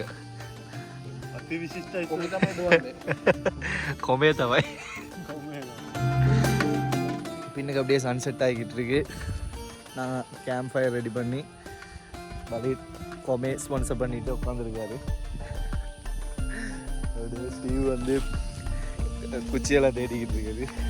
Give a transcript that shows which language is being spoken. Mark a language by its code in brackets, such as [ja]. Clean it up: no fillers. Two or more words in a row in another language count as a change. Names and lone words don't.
[si] අති විශිෂ්ටයි. කොහේ තමයි දුවන්නේ? කොමේ තමයි. කොහේ? [ta] பின்னுக்கு அப்படியே சன்செட் ஆகிக்கிட்டு இருக்கு. நான் [en] camp fire [ta] ரெடி பண்ணி பலி கொமே ஸ்பான்சர் பண்ணிட்டு உட்காந்துருக்காரு. அப்படியே ஸ்டீவ் வந்து குச்சியெல்லாம் தேடிக்கிட்டு இருக்காரு.